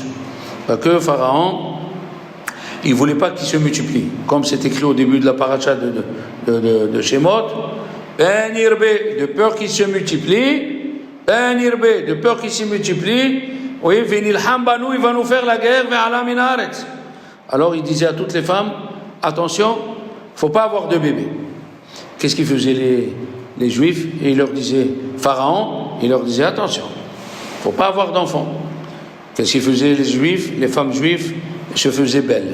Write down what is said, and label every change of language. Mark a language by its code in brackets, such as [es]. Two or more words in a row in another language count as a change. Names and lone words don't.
[fr] Parce que Pharaon, il ne voulait pas qu'ils se multiplient. Comme c'est écrit au début de la paracha de Shemot, [he] פן ירבה, [fr] de peur qu'ils se multiplient, [he] פן ירבה, [fr] de peur qu'ils se multiplient, oui, [he] ונלחם בנו, [fr] il va nous faire la guerre, [he] ועלה מן הארץ. [fr] Alors il disait à toutes les femmes, attention, il ne faut pas avoir de bébé. Qu'est-ce qu'ils faisaient les Juifs? Et il leur disait, Pharaon, il leur disait, attention, il ne faut pas avoir d'enfants. Qu'est-ce qu'ils faisaient les Juifs? Les femmes juives se faisaient belles.